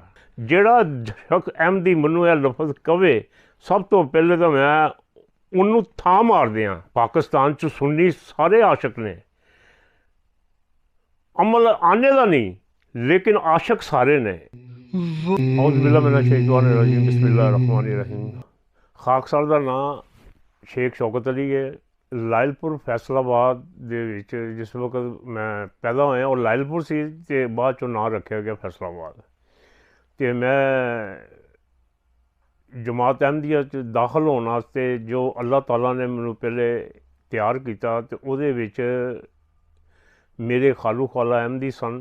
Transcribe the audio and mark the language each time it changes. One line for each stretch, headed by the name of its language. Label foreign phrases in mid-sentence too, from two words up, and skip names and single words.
Punjabi: ਜਿਹੜਾ ਸ਼ਖਸ ਅਹਿਮਦੀ ਮੈਨੂੰ ਇਹ ਲਫ਼ਜ਼ ਕਵੇ, ਸਭ ਤੋਂ ਪਹਿਲੇ ਤਾਂ ਮੈਂ ਉਹਨੂੰ ਥਾਂ ਮਾਰ ਦਿਆਂ। ਪਾਕਿਸਤਾਨ 'ਚ ਸੁੰਨੀ ਸਾਰੇ ਆਸ਼ਕ ਨੇ, ਅਮਲ ਆਨੇ ਦਾ ਨਹੀਂ, ਲੇਕਿਨ ਆਸ਼ਕ ਸਾਰੇ ਨੇ।
Arabic: أعوذ بالله من الشيطان الرجيم بسم الله الرحمن الرحيم.
Punjabi: ਖਾਕਸਰ ਦਾ ਨਾਂ ਸ਼ੇਖ ਸ਼ੌਕਤ ਅਲੀ ਹੈ। ਲਾਇਲਪੁਰ ਫੈਸਲਾਬਾਦ ਦੇ ਵਿੱਚ ਜਿਸ ਵਕਤ ਮੈਂ ਪੈਦਾ ਹੋਇਆ ਉਹ ਲਾਇਲਪੁਰ ਸੀ, ਅਤੇ ਬਾਅਦ 'ਚੋਂ ਨਾਂ ਰੱਖਿਆ ਗਿਆ ਫੈਸਲਾਬਾਦ। ਅਤੇ ਮੈਂ ਜਮਾਤ ਅਹਿਮਦੀਆ 'ਚ ਦਾਖਲ ਹੋਣ ਵਾਸਤੇ ਜੋ
Arabic: الله تعالى
Punjabi: ਨੇ ਮੈਨੂੰ ਪਹਿਲੇ ਤਿਆਰ ਕੀਤਾ, ਅਤੇ ਉਹਦੇ ਵਿੱਚ ਮੇਰੇ ਖਾਲੂ ਖਾਲਾ ਅਹਿਮਦੀ ਸਨ।